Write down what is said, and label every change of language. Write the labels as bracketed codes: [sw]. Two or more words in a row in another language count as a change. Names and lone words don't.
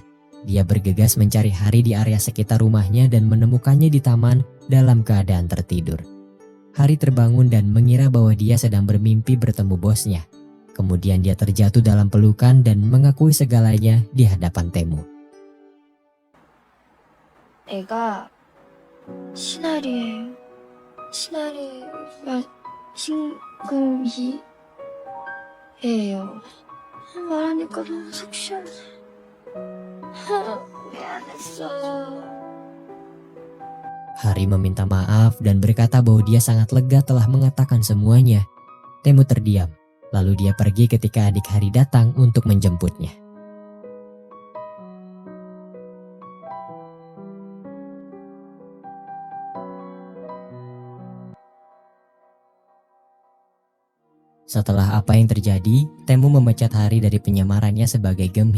[id] Dia bergegas mencari Hari di area sekitar rumahnya dan menemukannya di taman dalam keadaan tertidur. Hari terbangun dan mengira bahwa dia sedang bermimpi bertemu bosnya. Kemudian dia terjatuh dalam pelukan dan mengakui segalanya di hadapan Taemu. [ko] 애가 신아리예요. 신아리가 신금희예요. 말하니까 너무 속 시원해. 미안했어요. [id] Hari meminta maaf dan berkata bahwa dia sangat lega telah mengatakan semuanya. Taemu terdiam, lalu dia pergi ketika adik Hari datang untuk menjemputnya. Setelah apa yang terjadi, Taemu memecat Hari dari penyamarannya sebagai Gemhi.